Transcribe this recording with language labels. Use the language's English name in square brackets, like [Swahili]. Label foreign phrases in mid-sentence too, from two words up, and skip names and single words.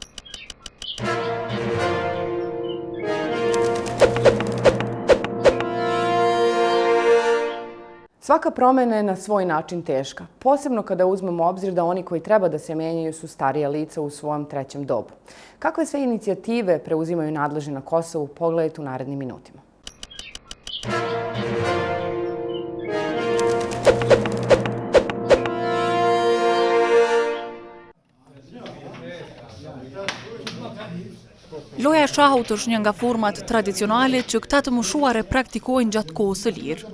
[Serbian] Svaka promena je na svoj način teška, posebno kada uzmemo u obzir da oni koji treba da se menjaju su starija lica u svom trećem dobu. Kakve sve inicijative preuzimaju nadležni na Kosovu, pogledajte u narednim minutima. [Albanian] Loja e shahut është një nga format tradicionale që këta të moshuar e praktikojnë gjatë kohës së lirë.